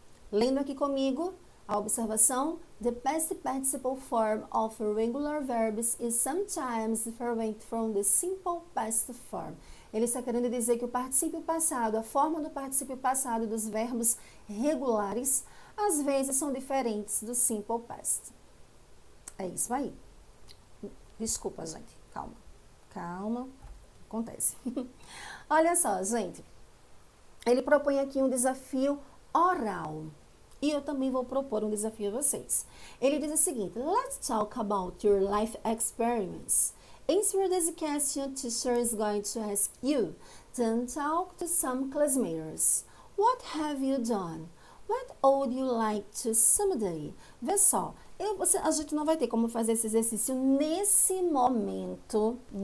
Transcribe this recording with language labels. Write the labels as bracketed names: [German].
[Portuguese] Lendo aqui comigo a observação, [English] the past participle form of regular verbs is sometimes different from the simple past form. [Portuguese] Ele está querendo dizer que o particípio passado, a forma do particípio passado dos verbos regulares, às vezes são diferentes do simple past. É isso aí. Desculpa, gente. Calma. Calma. Acontece. Olha só, gente. Ele propõe aqui um desafio oral. E eu também vou propor um desafio a vocês. Ele diz o seguinte: [English] let's talk about your life experience. Answer this question teacher is going to ask you. Then talk to some classmates. What have you done? What would you like to someday? [Portuguese] Vê só, a gente não vai ter como fazer esse exercício nesse momento.